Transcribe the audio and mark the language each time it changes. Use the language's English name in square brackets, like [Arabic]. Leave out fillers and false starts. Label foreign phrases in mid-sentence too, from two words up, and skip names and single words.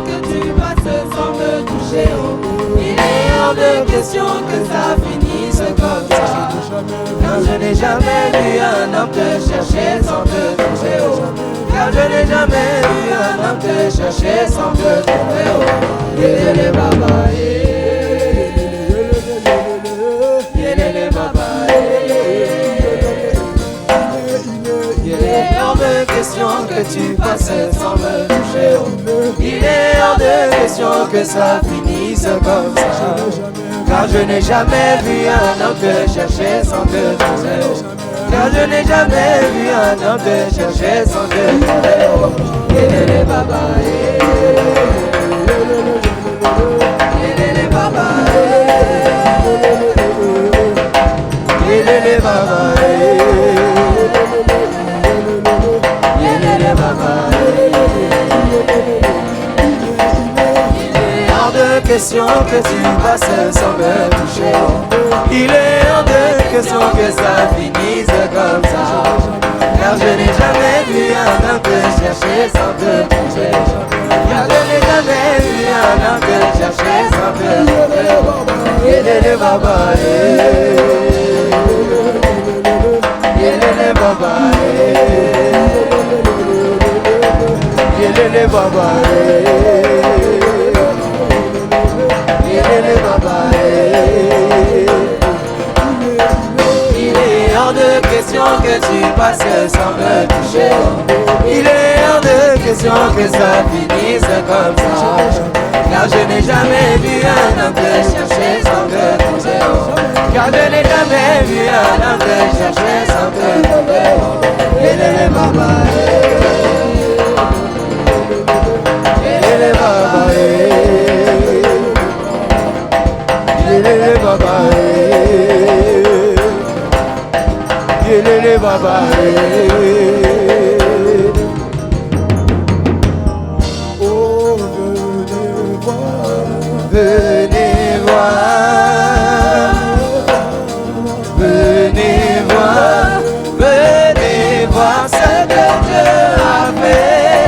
[French] Que ça finisse comme je n'ai jamais vu un homme te chercher sans te trouver. Car je n'ai jamais vu un homme te chercher sans te trouver. [Lingala] Yelele baba, yelele baba, [French] il est hors de question que tu passes sans me toucher. Il est hors de question que ça finisse comme ça. Car je n'ai jamais vu un homme te chercher sans te trouver. Car je n'ai jamais vu un homme te chercher sans te trouver. [Lingala] Yelele baba, yelele baba, yelele baba, yelele baba. [French] De question que tu passes sans me toucher. Il est hors de question que ça finisse comme ça. Car je n'ai jamais vu un homme te chercher sans te trouver. Car je n'ai jamais vu un homme te chercher sans te trouver. [Lingala] Yelele baba, yelele baba, yelele baba. [French] Il est hors de question que tu passes sans me toucher. Il est hors de question que ça finisse comme ça. Car je n'ai jamais vu un homme te chercher sans te trouver. Car je n'ai jamais vu un homme te chercher sans te trouver. [Lingala] Yelele baba, yelele baba, yelele baba, yelele baba. [French] Oh, venez voir, venez voir, venez voir, venez voir ce que Dieu a fait.